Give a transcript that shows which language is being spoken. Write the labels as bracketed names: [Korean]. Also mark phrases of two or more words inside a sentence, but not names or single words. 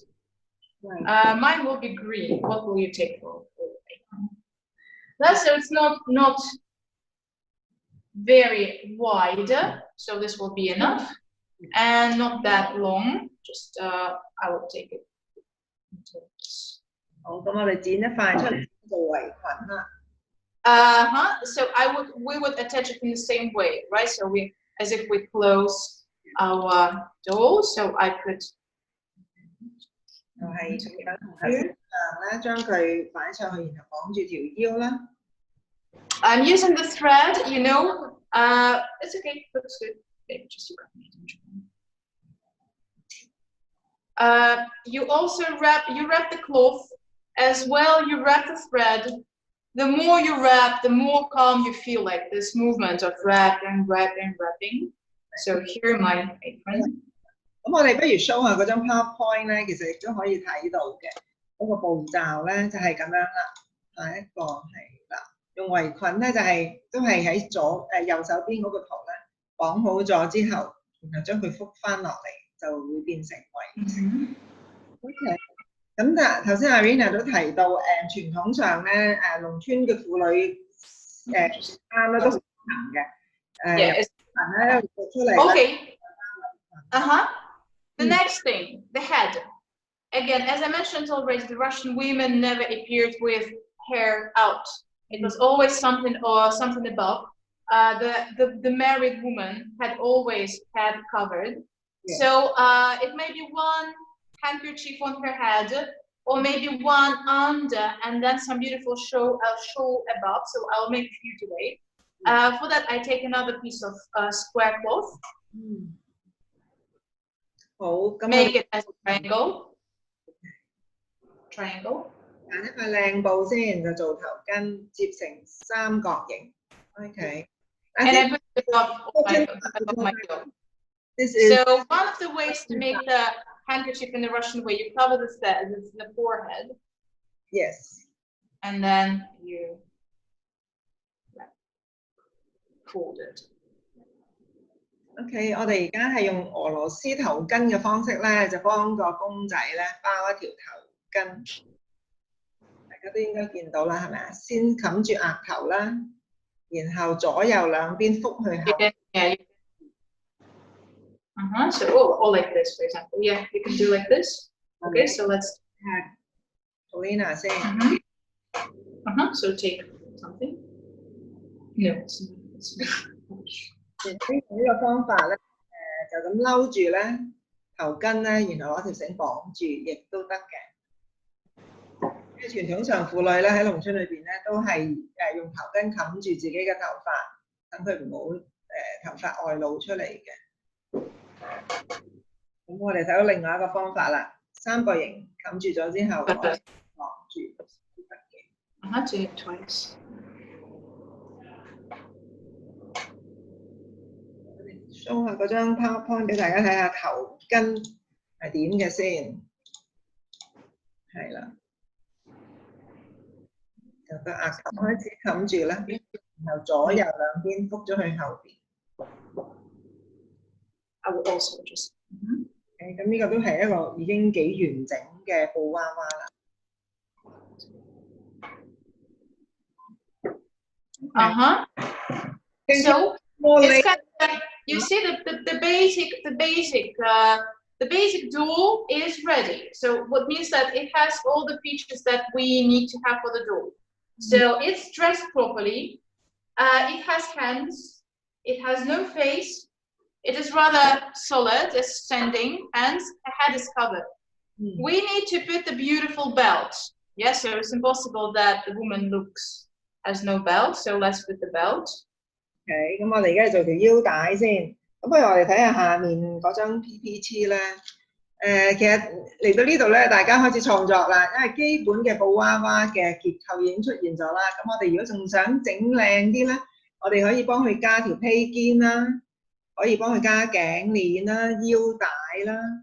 [English] Right. Mine will be green. What will you take for apron? So it's not very wide. So this will be enough, and not that long. Just I will take it. [Cantonese] 好，咁我哋剪一塊出嚟做圍裙啦。 [English] So we would attach it in the same way, right? So as if we close our doll. So I could. [Cantonese] 就係同頭先一樣咧，將佢擺上去，然後綁住條腰啦。 [English] I'm using the thread, you know. It's okay, looks good. Okay, just you also wrap the cloth as well. You wrap the thread. The more you wrap, the more calm you feel, like this movement of wrapping. So here my apron. [Cantonese] 咁我哋不如 show 下嗰張 PowerPoint 咧，其實亦都可以睇到嘅。嗰個步驟咧就係咁樣啦。下一個係啦，用圍裙咧就係都係喺右手邊嗰個圖咧綁好咗之後，然後將佢覆翻落嚟，就會變成圍裙。OK。咁但頭先 Irina 都提到傳統上咧農村嘅婦女衫咧都好行嘅裙咧會出嚟。 [English] Okay. The next thing, the head. Again, as I mentioned already, the Russian women never appeared with hair out. It was always something above. The married woman had always head covered. Yeah. So it may be one handkerchief on her head, or maybe one under, and then some beautiful shawl above. So I'll make a few today. For that, I take another piece of square cloth. Make it as a triangle. Triangle. [Cantonese] 揀一塊靚布先，就做頭巾，接成三角形。Okay. [English] And I put it above my doll. So one of the ways to make the handkerchief in the Russian way, you cover the forehead. Yes. And then you fold it. [Cantonese] OK， 我哋而家係用俄羅斯頭巾嘅方式咧，就幫個公仔咧包一條頭巾。大家都應該見到啦，係咪啊？先冚住額頭啦，然後左右兩邊覆去後。 [English] So or like this, for example. Yeah, you can do like this. Okay, so let's. [Cantonese] Polina 先。 [English] So take something. No. [Cantonese] 呢個方法咧，就咁嬲住咧頭巾咧，然後攞條繩綁住，亦都得嘅。因為傳統上婦女咧喺農村裏邊咧，都係用頭巾冚住自己嘅頭髮，等佢唔好頭髮外露出嚟嘅。咁我哋睇到另外一個方法啦，三角形冚住咗之後，綁住都得嘅。 [English] I do it twice. [Cantonese] show 下嗰張 PowerPoint 俾大家睇下頭巾係點嘅先，係啦，由個額頭開始冚住啦，然後左右兩邊覆咗去後邊。 [English] I will also just. [Cantonese] 咁呢個都係一個已經幾完整嘅布娃娃啦。 [English] So it's kind of, you see the basic doll is ready. So what means that it has all the features that we need to have for the doll. So it's dressed properly. It has hands. It has no face. It is rather solid, it's standing, and the head is covered. We need to put the beautiful belt. Yes, so it's impossible that the woman has no belt. So let's put the belt. [Cantonese] OK， 咁我哋而家做條腰帶先。咁不如我哋睇下下面嗰張 PPT 咧。其實嚟到呢度咧，大家開始創作啦，因為基本嘅布娃娃嘅結構已經出現咗啦。咁我哋如果仲想整靚啲咧，我哋可以幫佢加條披肩啦，可以幫佢加頸鏈啦、腰帶啦。